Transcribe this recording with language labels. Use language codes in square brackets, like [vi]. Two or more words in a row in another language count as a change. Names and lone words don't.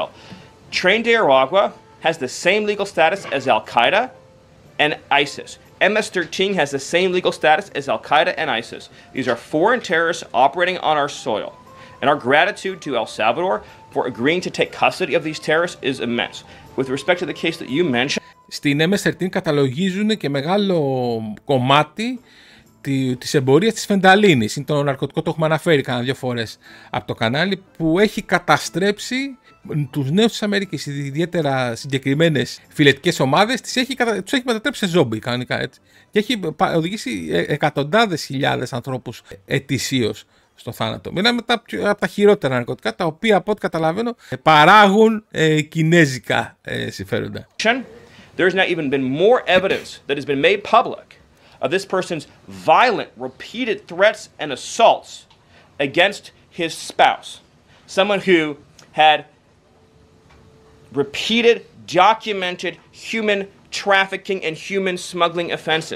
[en] Tren de Aragua has the same legal status as Al-Qaeda and ISIS. MS-13 has the same legal status as Al-Qaeda and ISIS. These are foreign terrorists operating on our soil. And our gratitude to El Salvador for agreeing to take custody of these terrorists is immense. With respect to the case that you mentioned... [el] Στην MS-13 καταλογίζουν και μεγάλο κομμάτι της εμπορίας της φενταλίνης. Είναι το ναρκωτικό, το έχουμε αναφέρει κάνα 2 φορές από το κανάλι, που έχει καταστρέψει τους νέους της Αμερικής, ιδιαίτερα συγκεκριμένες φιλετικές ομάδες, τους έχει μετατρέψει σε ζόμπι κανονικά, έτσι. Και έχει οδηγήσει εκατοντάδες χιλιάδες ανθρώπους ετησίως στο θάνατο. Μιλάμε από τα χειρότερα ναρκωτικά, τα οποία από ό,τι καταλαβαίνω παράγουν κινέζικα συμφέροντα. [en] There's not even been more evidence that has been made public of this person's violent, repeated threats and assaults against his spouse. Someone who had repeated, documented human trafficking and human smuggling offenses.